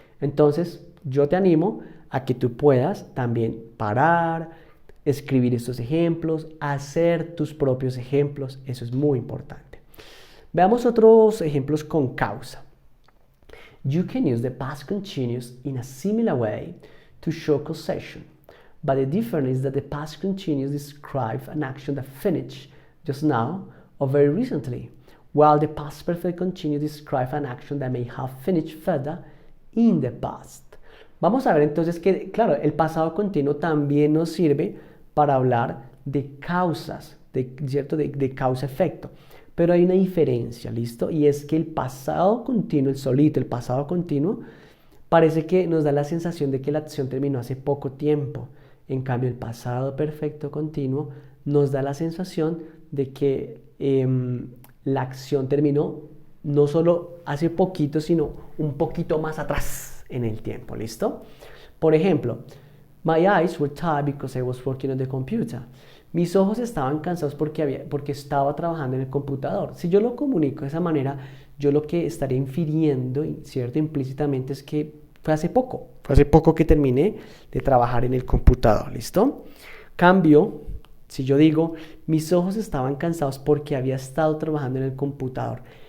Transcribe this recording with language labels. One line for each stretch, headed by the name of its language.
Spanish: Entonces, yo te animo a que tú puedas también parar, escribir estos ejemplos, hacer tus propios ejemplos. Eso es muy importante. Veamos otros ejemplos con causa.
English: You can use the past continuous in a similar way to show causation. But the difference is that the past continuous describes an action that finished just now or very recently, while the past perfect continuous describes an action that may have finished further in the past.
Spanish: Vamos a ver entonces que, claro, el pasado continuo también nos sirve para hablar de causas, ¿cierto? De causa-efecto. Pero hay una diferencia, ¿listo? Y es que el pasado continuo, el solito, el pasado continuo, parece que nos da la sensación de que la acción terminó hace poco tiempo. En cambio, el pasado perfecto continuo nos da la sensación de que la acción terminó no solo hace poquito, sino un poquito más atrás en el tiempo, ¿listo? Por ejemplo,
English: my eyes were tired because I was working on the computer.
Spanish: Mis ojos estaban cansados porque estaba trabajando en el computador. Si yo lo comunico de esa manera, yo lo que estaría infiriendo, ¿cierto? Implícitamente es que fue hace poco que terminé de trabajar en el computador, ¿listo? Cambio, si yo digo, mis ojos estaban cansados porque había estado trabajando en el computador.